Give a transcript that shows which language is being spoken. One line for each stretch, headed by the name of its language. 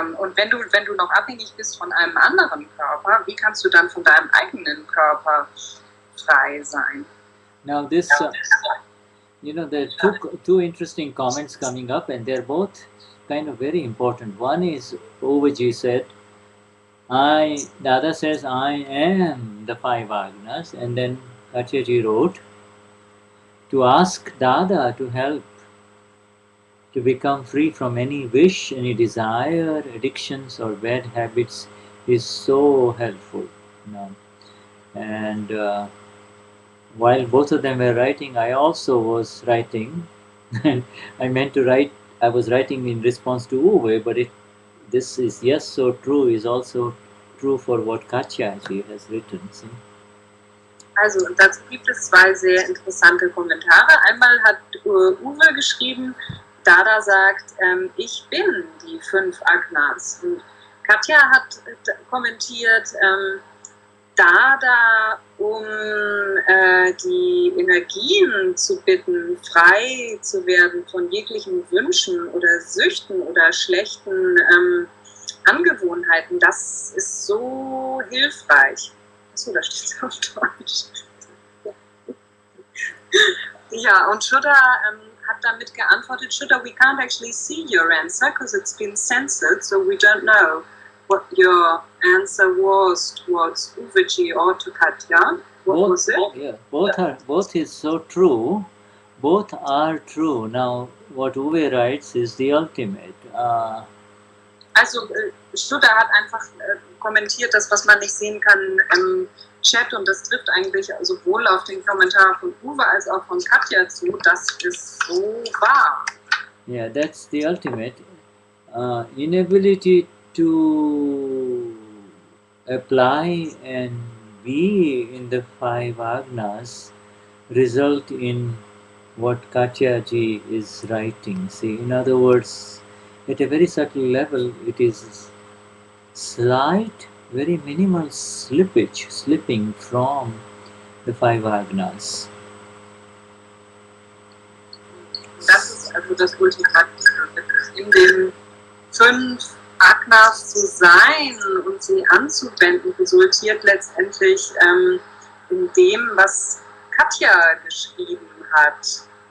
German: Und wenn du noch abhängig bist von einem anderen Körper, wie kannst du dann von deinem eigenen Körper frei sein?
English: Now this there are two interesting comments coming up, and they're both kind of very important. One is Ovaji said, Dada says, I am the 5 Agnas, and then Katyaji wrote to ask Dada to help to become free from any wish, any desire, addictions or bad habits is so helpful. And while both of them were writing, I also was writing. I was writing in response to Uwe, but this is yes so true is also true for what Katyaji has written. See?
German: Also, dazu gibt es 2 sehr interessante Kommentare. Einmal hat Uwe geschrieben, Dada sagt, ich bin die 5 Agnas. Und Katja hat kommentiert, Dada, um die Energien zu bitten, frei zu werden von jeglichen Wünschen oder Süchten oder schlechten Angewohnheiten, das ist so hilfreich. Achso, da steht es auf Deutsch. Ja, und Shuddha hat damit geantwortet,
English: Shuddha, we can't actually see your answer because it's been censored, so we don't know what your answer was towards Uveji or to Katya. What was it? Yeah, both is so true. Both are true. Now, what Uwe writes is the ultimate.
German: Also, Shuddha hat einfach kommentiert, das, was man nicht sehen kann im Chat, und das trifft eigentlich sowohl auf den Kommentar von Uwe als auch von Katja zu. Das ist so wahr.
English: Yeah, that's the ultimate. Inability to apply and be in the 5 Agnas result in what Katyaji is writing. See, in other words, at a very subtle level, it is slight, very minimal slipping from the 5 Agnas.
German: Das ist also das Ultimative, in den 5 Agnas zu sein und sie anzuwenden, resultiert letztendlich in dem, was Katja geschrieben hat.